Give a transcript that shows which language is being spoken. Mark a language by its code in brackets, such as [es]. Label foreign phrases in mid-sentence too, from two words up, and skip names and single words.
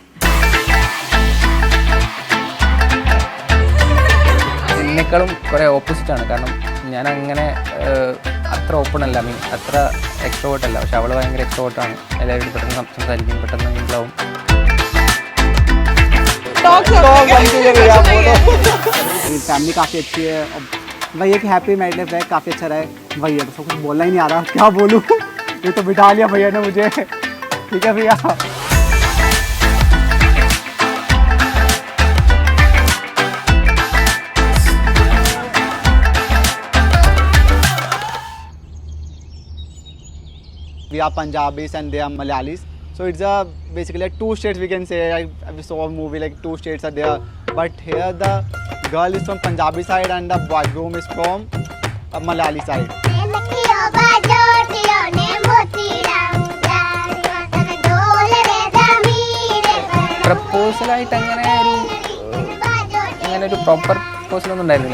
[ml] എന്നെക്കാളും കുറേ ഓപ്പോസിറ്റാണ്. കാരണം ഞാൻ അങ്ങനെ അത്ര ഓപ്പൺ അല്ല, അത്ര എക്സ്ട്രോവേർട്ട് അല്ല. പക്ഷെ അവൾ ഭയങ്കര എക്സ്ട്രോവേർട്ടാണ്. എല്ലാവരും പെട്ടെന്ന് സംസാരിക്കും, പെട്ടെന്ന് മിങ്കിളാവും. [hi] फैमिली काफ़ी अच्छी है. वही है कि हैप्पी मैरिड लाइफ है, काफ़ी अच्छा रहा है. वही है, तो सब कुछ बोलना ही नहीं आ रहा, क्या बोलूँ. ये तो बिठा लिया भैया ने मुझे. ठीक है भैया. [en] We are Punjabis and they are Malayalis. So it's basically like two states we can say. I saw a movie like two states are there. But here the girl is from Punjabi side and the groom is from Malayali side. [ml] പ്രപ്പോസലായിട്ട് അങ്ങനെ ഒരു പ്രോപ്പർ പ്രപ്പോസലൊന്നും ഉണ്ടായിരുന്നില്ല.